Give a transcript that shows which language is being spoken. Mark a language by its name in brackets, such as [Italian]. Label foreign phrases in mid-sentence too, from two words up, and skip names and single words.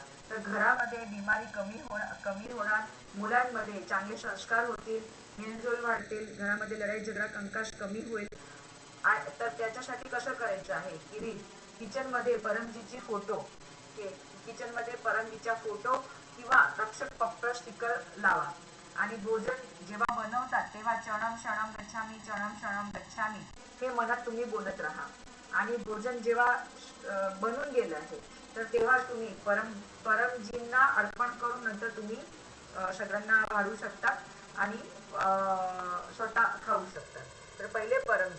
[Marathi] तर घरामध्ये बिमारी कमी होणार, मुलांमध्ये चांगले संस्कार होतील, मेलजोल वाढतील, घरामध्ये लढाई झगडा कंकाश कमी होईल. तर त्याच्यासाठी कसं करायचं आहे की किचन मध्ये परमजीची फोटो, किचन मध्ये परमजीचा फोटो किंवा रक्षक पप्पर स्टिकर लावा आणि भोजन जेव्हा बनवतात तेव्हा [Pali] चरणम शरणम गच्छामी, चरणम शरणम गच्छामी [Marathi] हे मनात तुम्ही बोलत राहा. आणि भोजन जेव्हा बनून गेलं आहे तर तेव्हा तुम्ही परमजींना अर्पण करून नंतर तुम्ही सगळ्यांना वाढू शकता आणि स्वतः खाऊ शकता. तर पहिले परमजी.